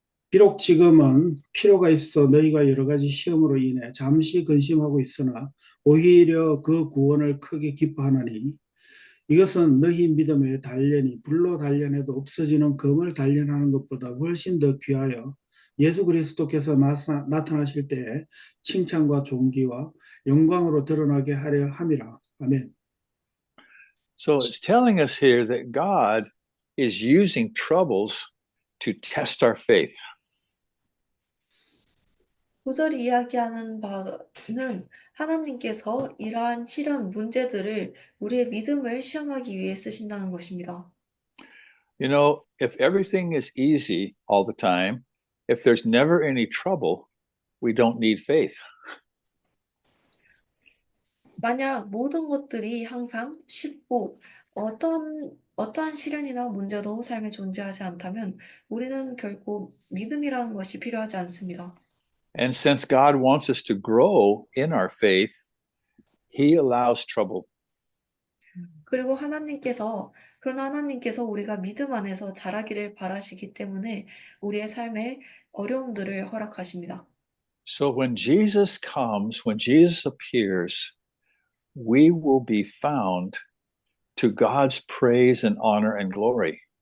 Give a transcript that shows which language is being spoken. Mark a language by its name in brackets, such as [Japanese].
[Korean] 비록 지금은 필요가 있어 너희가 여러 가지 시험으로 인해 잠시 근심하고 있으나 오히려 그 구원을 크게 기뻐하나니 이것은 너희 믿음의 단련이 불로 단련해도 없어지는 금을 단련하는 것보다 훨씬 더 귀하여 예수 그리스도께서 나타나실 때에 칭찬과 존귀와 영광으로 드러나게 하려 함이라. 아멘. [English] So it's telling us here that God is using troubles to test our faith. [Korean] 구절이 이야기하는 바는 하나님께서 이러한 시련, 문제들을 우리의 믿음을 시험하기 위해 쓰신다는 것입니다. [English] You know, if everything is easy all the time, if there's never any trouble, we don't need faith. [Korean] 만약 모든 것들이 항상 쉽고 어떠한 시련이나 문제도 삶에 존재하지 않다면 우리는 결코 믿음이라는 것이 필요하지 않습니다. [English] And since God wants us to grow in our faith, He allows trouble. [Korean] 그러나 하나님께서 우리가 믿음 안에서 자라기를 바라시기 때문에 우리의 삶에 어려움들을 허락하십니다. [English] So when Jesus comes, when Jesus appears, we will be found to God's praise and honor and glory.